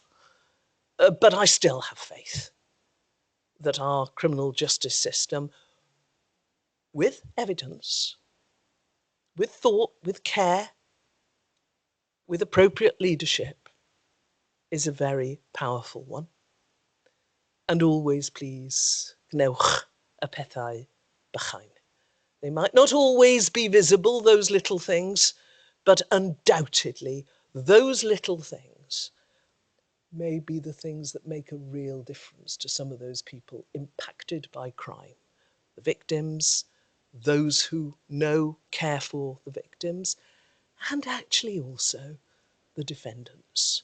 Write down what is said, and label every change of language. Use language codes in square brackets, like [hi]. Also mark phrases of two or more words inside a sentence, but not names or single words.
[en] But I still have faith that our criminal justice system, with evidence, with thought, with care, with appropriate leadership, is a very powerful one. And always, please, [cy] gnewch y pethau bychain. [en] They might not always be visible, those little things, but undoubtedly, those little things may be the things that make a real difference to some of those people impacted by crime. The victims, those who care for the victims, and actually also the defendants.